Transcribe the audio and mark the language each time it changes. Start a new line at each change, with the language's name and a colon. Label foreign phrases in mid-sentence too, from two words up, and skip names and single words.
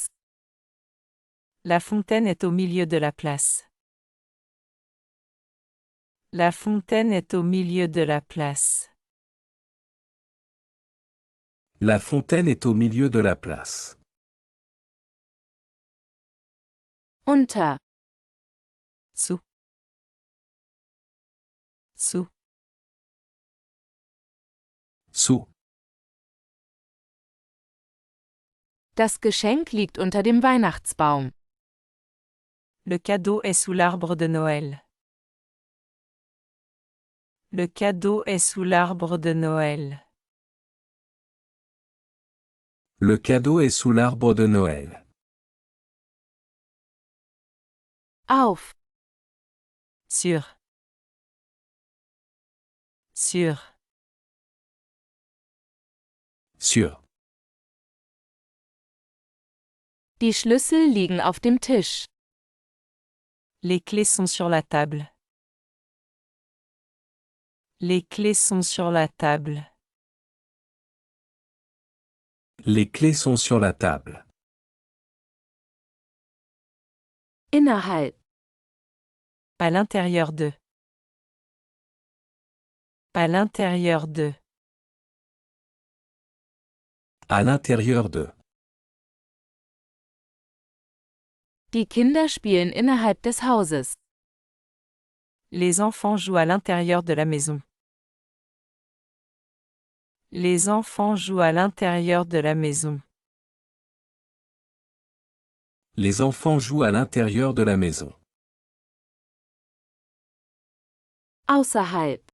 French: La fontaine est au milieu de la place. La fontaine est au milieu de la place. La fontaine est au milieu de la place.
German: Unter.
French: Sous. Sous. Sous.
German: Das Geschenk liegt unter dem Weihnachtsbaum.
French: Le cadeau est sous l'arbre de Noël. Le cadeau est sous l'arbre de Noël. Le cadeau est sous l'arbre de Noël.
German: Auf.
French: Sur. Sur. Sur.
German: Die Schlüssel liegen auf dem Tisch.
French: Les clés sont sur la table. Les clés sont sur la table. Les clés sont sur la table.
German: Innerhalb.
French: À l'intérieur de. À l'intérieur de. À l'intérieur de.
German: Die Kinder spielen innerhalb des Hauses.
French: Les enfants jouent à l'intérieur de la maison. Les enfants jouent à l'intérieur de la maison. Les enfants jouent à l'intérieur de la maison.
German: Außerhalb.